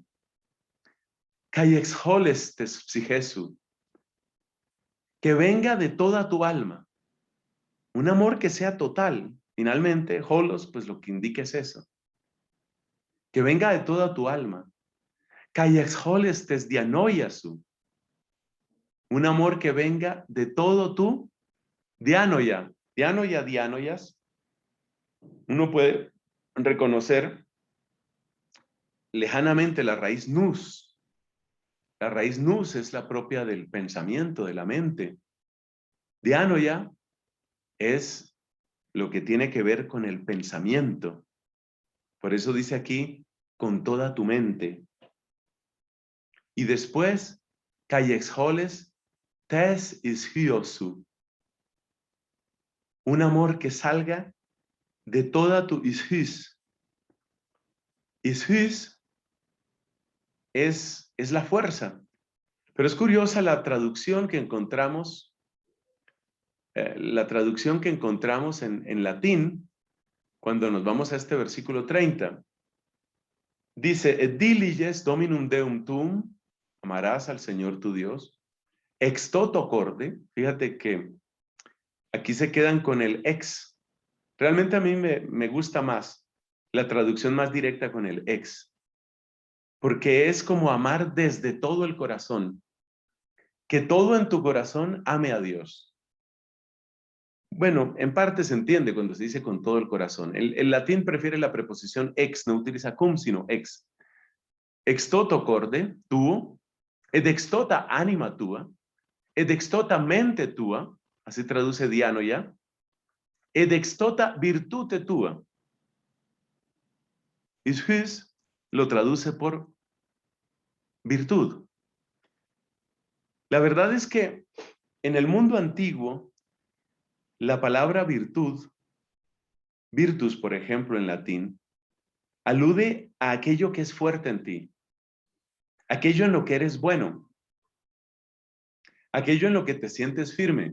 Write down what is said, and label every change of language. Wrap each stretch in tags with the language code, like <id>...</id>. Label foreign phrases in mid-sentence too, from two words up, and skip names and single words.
<el>καὶ ἐξ ὅλης τῆς ψυχῆς σου,</el> <es>que venga de toda tu alma. Un amor que sea total. Finalmente, holos, pues lo que indica es eso. Que venga de toda tu alma.</es> <el>καὶ ἐξ ὅλης τῆς διανοίας σου.</el> <es>Un amor que venga de todo tu dianoia.</es> <el>διάνοια, διανοίας.</el> <es>Uno puede reconocer lejanamente la raíz nous. La raíz nous es la propia del pensamiento, de la mente. Dianoia es lo que tiene que ver con el pensamiento. Por eso dice aquí, con toda tu mente. Y después,</es> <el>καὶ ἐξ ὅλης τῆς ἰσχύος σου.</el> <es>Un amor que salga de toda tu ishis. Ishis es la fuerza. Pero es curiosa la traducción que encontramos, en latín, cuando nos vamos a este versículo 30. Dice,</es> <la>et diliges dominum deum tuum,</la> <es>amarás al Señor tu Dios,</es> <la>ex toto corde,</la> <es>fíjate que aquí se quedan con el ex. Realmente a mí me gusta más la traducción más directa con el ex, porque es como amar desde todo el corazón, que todo en tu corazón ame a Dios. Bueno, en parte se entiende cuando se dice con todo el corazón. El latín prefiere la preposición ex, no utiliza cum, sino ex.</es> <la>Ex toto corde, tuo, ed ex tota anima tua, ed ex tota mente tua,</la> <es>así traduce Diano ya,</es> <la>ed ex tota virtute tua.</la> <es>Ishus lo traduce por virtud. La verdad es que en el mundo antiguo, la palabra virtud, virtus, por ejemplo, en latín, alude a aquello que es fuerte en ti, aquello en lo que eres bueno, aquello en lo que te sientes firme.</es>